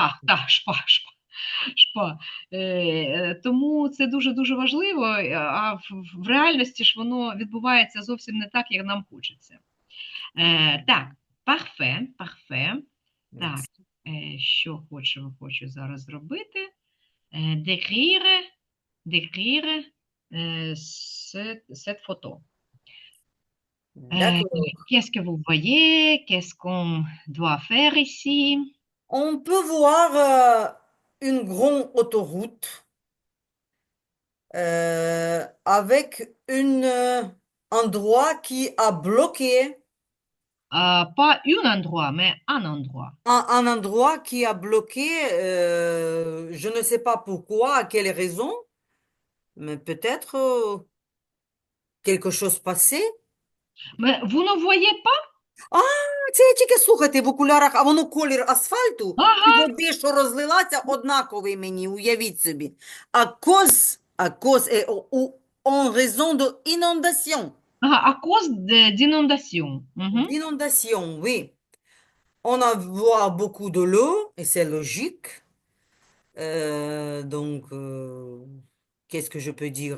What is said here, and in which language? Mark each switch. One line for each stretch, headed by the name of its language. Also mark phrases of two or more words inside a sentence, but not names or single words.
Ukrainian: Так, так, шпа. Тому це дуже-дуже важливо, а в реальності ж воно відбувається зовсім не так, як нам хочеться. Так, парфе. Так, що хочу зараз зробити?
French: Décrire cette photo. D'accord. Qu'est-ce que vous voyez? Qu'est-ce qu'on doit faire ici? On peut voir une grande autoroute avec un endroit qui a bloqué, Pas un endroit, mais un endroit. un endroit qui a bloqué, je ne sais pas pourquoi, à quelle raison, mais peut-être quelque chose passé. Mais vous ne voyez pas?
Ukrainian: А, це я тільки слухайте в окулярах, а воно колір асфальту і Ага, води, що розлилася, однаковий мені, уявіть собі.
French: En raison de inondation. à cause d'inondation. Mhm. D'inondation, oui. On a voit beaucoup de l'eau, et c'est logique. Donc, qu'est-ce que je peux dire?